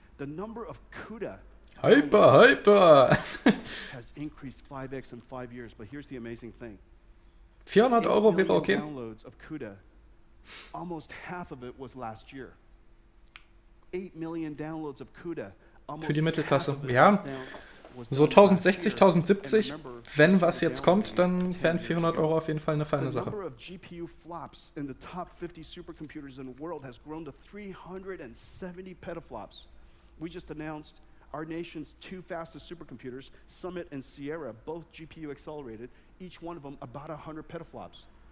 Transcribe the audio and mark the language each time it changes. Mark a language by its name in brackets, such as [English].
[English] The number of CUDA hyper has increased 5x in 5 years, but here's the amazing thing. [German] 400 € wäre okay. [English] Downloads of CUDA, almost half of it was last year. 8 million downloads of CUDA. [German] Für die Mittelklasse. Ja, so 1060, 1070, wenn was jetzt kommt, dann wären 400 € auf jeden Fall eine feine Sache. [English] The number of GPU flops in the top 50 supercomputers in the world has grown to 370 petaflops. We just announced our nation's 2 fastest supercomputers, Summit and Sierra, both GPU accelerated, each one of them about 100 petaflops.